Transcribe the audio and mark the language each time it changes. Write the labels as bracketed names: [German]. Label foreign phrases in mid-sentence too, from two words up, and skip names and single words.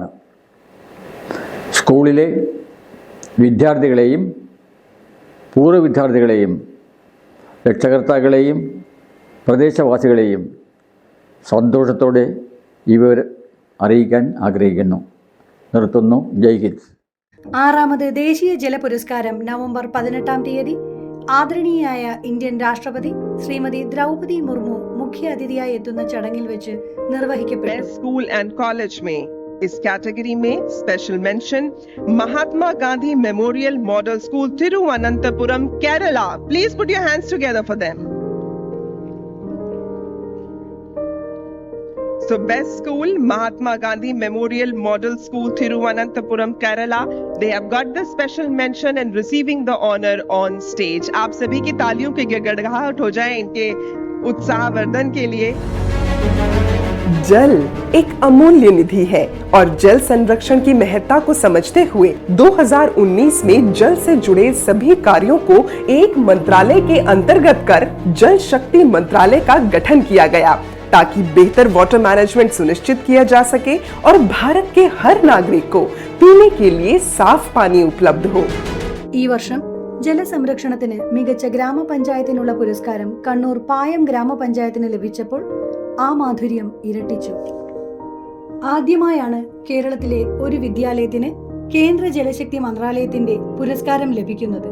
[Malayalam] സ്കൂളിലെ വിദ്യാർത്ഥികളെയും പൂർവ്വ വിദ്യാർത്ഥികളെയും രക്ഷകർത്താക്കളെയും പ്രദേശവാസികളെയും സന്തോഷത്തോടെ ഇവർ അറിയിക്കാൻ ആഗ്രഹിക്കുന്നു. നിർത്തുന്നു. [Hindi] जय हिंद. [Malayalam] 6ാമത് ദേശീയ ജല പുരസ്കാരം നവംബർ 18 തീയതി ആദരണീയായ ഇന്ത്യൻ രാഷ്ട്രപതി ശ്രീമതി ദ്രൗപദി മുർമു മുഖ്യ അതിഥിയായി എത്തുന്ന ചടങ്ങിൽ വെച്ച് നിർവഹിക്കപ്പെട്ടു. [English] School and College [Hindi] में इस [English] कैटेगरी में special mention महात्मा गांधी मेमोरियल मॉडल स्कूल तिरुवनंतपुरम केरला. please put your hands together for them. So best school Mahatma Gandhi Memorial Model School Thiruvananthapuram Kerala, they have got the special mention and receiving the honor on stage. [Hindi] आप सभी की तालियों के गड़गड़ाहट हो जाए इनके उत्साहवर्धन के लिए. जल एक अमूल्य निधि है और जल संरक्षण की महत्ता को समझते हुए 2019 में जल से जुड़े सभी कार्यों को एक मंत्रालय के अंतर्गत कर जल शक्ति मंत्रालय का गठन किया गया ताकि बेहतर [English] water management [Hindi] सुनिश्चित किया जा सके और भारत के हर नागरिक को पीने के लिए साफ पानी उपलब्ध हो. [Malayalam] ഈ വർഷം ജലസംരക്ഷണത്തിന് മികച്ച ഗ്രാമപഞ്ചായത്തിനുള്ള പുരസ്കാരം കണ്ണൂർ പായം ഗ്രാമപഞ്ചായത്തിന് ലഭിച്ചപ്പോൾ ആ മാധുര്യം ഇരട്ടിച്ചു. ആദ്യമായാണ് കേരളത്തിലെ ഒരു വിദ്യാലയത്തിന് കേന്ദ്ര ജലശക്തി മന്ത്രാലയത്തിന്റെ പുരസ്കാരം ലഭിക്കുന്നത്.